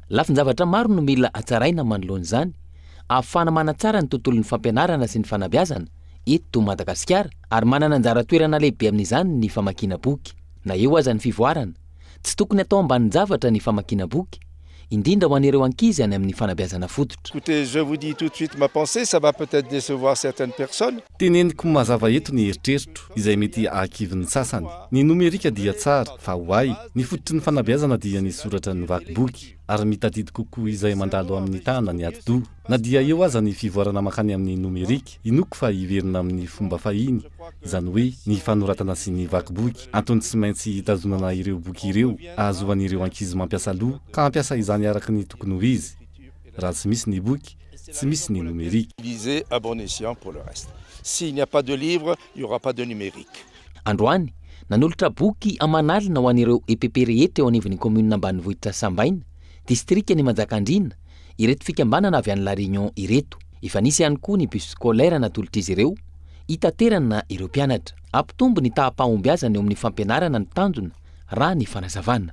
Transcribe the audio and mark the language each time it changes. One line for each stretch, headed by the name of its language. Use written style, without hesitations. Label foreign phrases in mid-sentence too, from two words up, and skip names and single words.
Malagasy: Lafin-javatra maro no mila hatsaraina manoloan'izany ahafahana manatsara ny tontolon'ny fampianarana sy ny fanabeazana eto Madagasikara ary manana anjara toerana lehibe amin'izany ny famakiana boky. Na eo aza ny fivoarana tsy tokony atao ambanin-javatra ny famakiana boky indrindra ho an'ireo ankizy any amin'ny fanabeazana fototra.
French: Écoutez, je vous dis tout de suite ma pensée, ça va peut-être décevoir certaines personnes.
Malagasy: Teneniko mazava eto ny eritreritro izay mety ahakiviny sasany. Ny nomerika dia tsara fa hoay ny fototry ny fanabeazana dia ny soratra ny vaky boky ary mitadidy kokoa izay mandalo amin'ny tana ny atidoha. Na dia eo aza ny fivoarana makany amin'ny nomerika inoko fa hiverina amin'ny fomba fahiny izany hoe ny fanoratana sy ny vaky boky antony tsy maintsy hitazonana ireo boky ireo ahazoan'ireo ankizy mampiasa loha ka mampiasa izany araka ny tokony ho izy. Raha tsy misy ny boky tsy misy ny nomerika.
French: Lisez à bon escient pour le reste. S'il n'y a pas de livre, il n'y aura pas de numérique.
Malagasy: Androany nanolotra boky amanalina ho an'ireo EPP rehetra eo anivon'ny commune ambanivohitra Sambaina distrika ny Manjakandriana ireto fikambanana avy any La Réunion ireto. Efa nisy ihany koa ny
French: bus scolaire
Malagasy: natolotra izy ireo hitaterana ireo mpianatra. Ampitombo ny tahapahombiazana eo amin'ny fampianarana ny tanjona raha ny fanazavana.